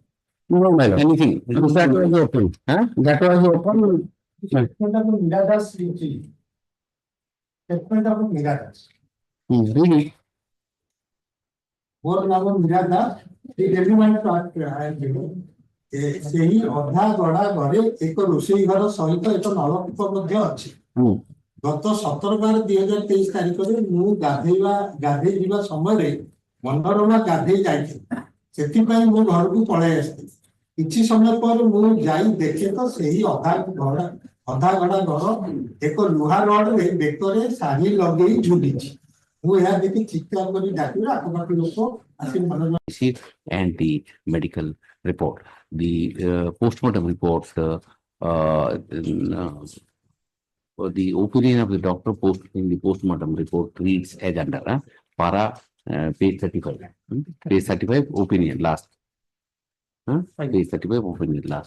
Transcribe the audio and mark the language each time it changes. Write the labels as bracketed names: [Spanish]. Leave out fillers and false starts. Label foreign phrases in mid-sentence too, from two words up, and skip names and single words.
[English] No melon. Anything? That was open. Huh? That was open. Statement of Miradas. Statement of Miradas. Read it. What now Miradas? The relevant part I am giving. [Odia] ସେହି ଅଧା ଗଢା ଘରେ ଏକ ରୋଷେଇ ଘର ସହିତ ଏକ ନଳକୂପ ମଧ୍ୟ ଅଛି। ଗତ 17/12/2023 ତାରିଖରେ ମୁଁ ଗାଧେଇ ଯିବା ସମୟରେ ମନୋରମା ଗାଧେଇ ଯାଇଥିଲି। ସେଥିପାଇଁ ମୁଁ ଘରକୁ ପଳାଇ ଆସିଥିଲି। କିଛି ସମୟ ପରେ ମୁଁ ଯାଇ ଦେଖେ ତ ସେହି ଅଧା ଗଢା ଘର ଏକ ଲୁହା ରଡରେ ବେକରେ ଶାଢୀ ଲଗେଇ ଝୁଲିଛି। ମୁଁ ଏହା ଦେଖି ଚିତ୍କାର କରି ଡାକିଲେ ଆଖପାଖ ଲୋକ ଆସି ମନୋରମା [English] and the medical report. The postmortem report, the opinion of the doctor in the postmortem report reads as under para page 35. Page 35 opinion last. Page 35 opinion last.